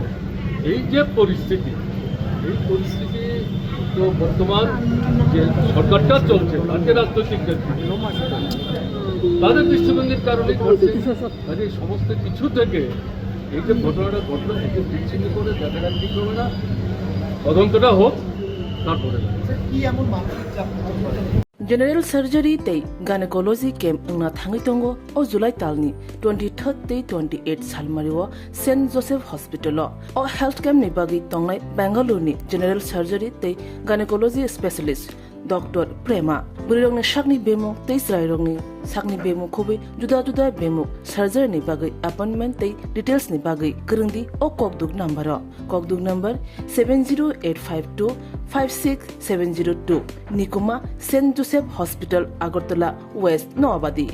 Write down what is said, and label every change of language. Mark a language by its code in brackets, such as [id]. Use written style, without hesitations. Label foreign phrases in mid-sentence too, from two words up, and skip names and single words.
[bn] এই যে পরিস্থিতি, এই পরিস্থিতি তো বর্তমান যে সরকারটা চলছে, তাকে রাজনৈতিক তাদের দৃষ্টিভঙ্গির কারণে ঘটছে। কাজে এই সমস্ত কিছু থেকে এই যে ঘটনাটা ঘটলো, একে বিচ্ছিন্ন করে দেখা ঠিক হবে না, তদন্তটা হোক, তারপরে [en] General surgery [trp] tei [en] gynecology camp [trp] na thangi tongo o July talni 23rd tei 28 salmariwa St Joseph Hospital o [en] health camp [trp] ni bagi tongnai Bangalore ni [en] general surgery [trp] tei [en] gynecology specialist Dr. [trp] Prema burirongni sakni bemo tei srairongni sakni bemo khobe juda juda bemo surgery ni bagi appointment tei details ni bagi kerengdi o kokduk number 70852 56702 Nikuma St Joseph Hospital Agartala West Noabadi